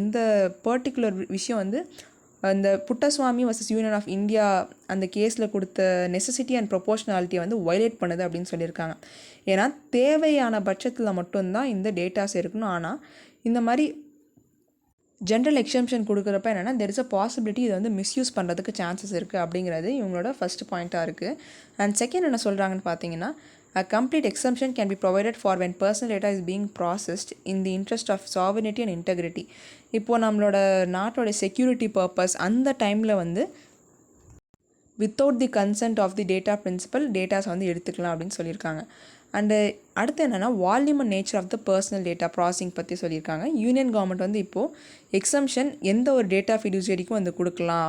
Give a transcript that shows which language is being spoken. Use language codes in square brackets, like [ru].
[ta] இந்த பர்டிகுலர் விஷயம் வந்து இந்த புட்டஸ்வாமி வர்சஸ் யூனியன் ஆஃப் இந்தியா அந்த கேஸில் கொடுத்த நெசசிட்டி அண்ட் ப்ரொபோஷனாலிட்டியை வந்து வயலேட் பண்ணுது அப்படின்னு சொல்லியிருக்காங்க. ஏன்னா தேவையான பட்சத்தில் மட்டும்தான் இந்த டேட்டாஸ் இருக்கணும். ஆனால் இந்த மாதிரி ஜென்ரல் எக்ஸம்ஷன் கொடுக்குறப்ப என்னென்னா [en] there is a possibility [ta] இதை வந்து மிஸ்யூஸ் பண்ணுறதுக்கு சான்சஸ் இருக்குது அப்படிங்கிறது இவங்களோட ஃபஸ்ட் பாயிண்ட்டாக இருக்குது. அண்ட் செகண்ட் என்ன சொல்கிறாங்கன்னு பார்த்தீங்கன்னா, [en] a complete exemption can be provided for when personal data is being processed in the interest of sovereignty and integrity. [ta] இப்போது நம்மளோட நாட்டோட செக்யூரிட்டி பர்பஸ் அந்த டைமில் வந்து [en] without the consent of the data principal [ta] datas வந்து எடுத்துக்கலாம் அப்படின்னு சொல்லியிருக்காங்க. அண்டு அடுத்து என்னென்னா [en] volume and nature of the personal data processing [ta] பற்றி சொல்லியிருக்காங்க. யூனியன் கவர்மெண்ட் வந்து இப்போது எக்ஸம்ஷன் எந்த ஒரு டேட்டா ஃபிடியூசரிக்கும் வந்து கொடுக்கலாம்.